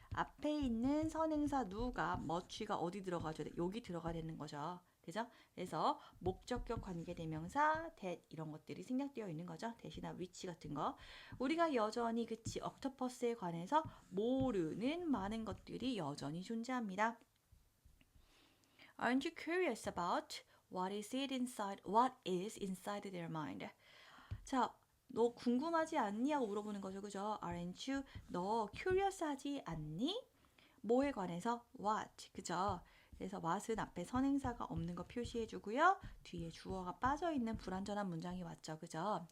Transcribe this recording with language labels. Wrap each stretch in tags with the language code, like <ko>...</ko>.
<ko>앞에 있는 선행사 누가 much가 어디 들어가죠? 여기 들어가야 되는 거죠. 그죠? 그래서 목적격 관계대명사, that 이런 것들이 생략되어 있는 거죠. 대신나 which 같은 거. 우리가 여전히 그치 옥토퍼스에 관해서 모르는 많은 것들이 여전히 존재합니다.</ko> <en>Aren't you curious about what is inside their mind?</en> <ko>자, 너 궁금하지 않냐고 물어보는 거죠. 그죠?</ko> <en>Aren't you?</en> <ko>너 curious 하지 않니? 뭐에 관해서? What. 그죠? 그래서 what은 앞에 선행사가 없는 거 표시해 주고요. 뒤에 주어가 빠져 있는 불완전한 문장이 왔죠. 그죠?</ko>